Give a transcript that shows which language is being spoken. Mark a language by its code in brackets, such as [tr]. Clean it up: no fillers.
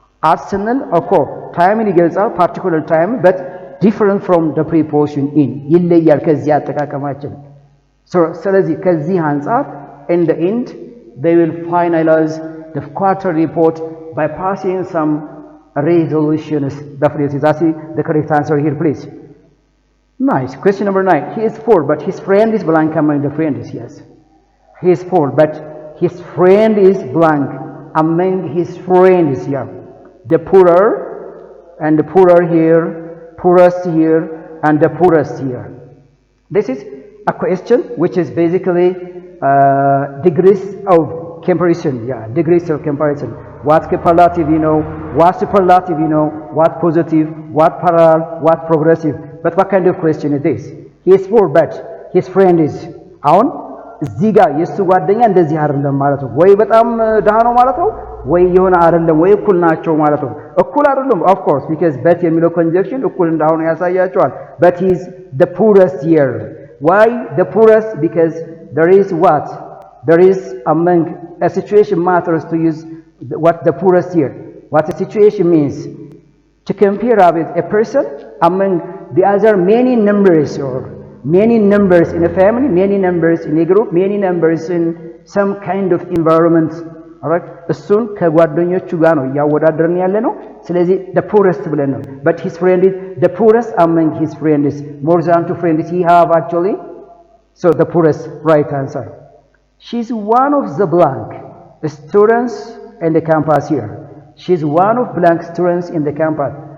[en] at ስንል ኦኮ ታይምን ይገልጻል ፓርቲኩላር ታይም but different from the preposition in [am] ይለያል ከዚህ አጠቃቀማችን። ስለዚህ ከዚህ አንፃር [en] in the end they will finalize the quarter report by passing some resolutions. Definitely that's the correct answer here, please. nice. question number 9. he is poor but his friend is blank among the friends. yes, he is poor but his friend is blank among his friends. yeah, the poorer and the poorer here, poorest here and the poorest here. this is a question which is basically degrees of comparison. yeah, degrees of comparison. what superlative you know, what superlative you know, what positive, what parallel, what progressive. but what kind of question is this? [am] he is poor but his friend is አሁን እዚህ ጋር የሱ ጓደኛ እንደዚህ አይደለም ማለት ነው። ወይ በጣም ደሃ ነው ማለት ነው ወይ የሆነ አይደለም ወይ እኩል ናቸው ማለት ነው። እኩል አይደለም of course because but የሚለው conjunction እኩል እንዳሆነ ያሳያቸዋል። [en] but he is the poorest here. why the poorest? because there is what? there is among a situation matters to use what the poorest here. what the situation means to compare with a person among the other many numbers or many numbers in a family, many numbers in a group, many numbers in some kind of environment. [am] Alright, እሱን ከጓደኞቹ ጋር ነው ያወዳደርን ያለ ነው። ስለዚህ the poorest ብለን ነው. [en] But his friend is the poorest among his friends. More than 2 friends he have actually. So the poorest, right answer. She's one of the blank students in the campus here. She's one of blank students in the campus.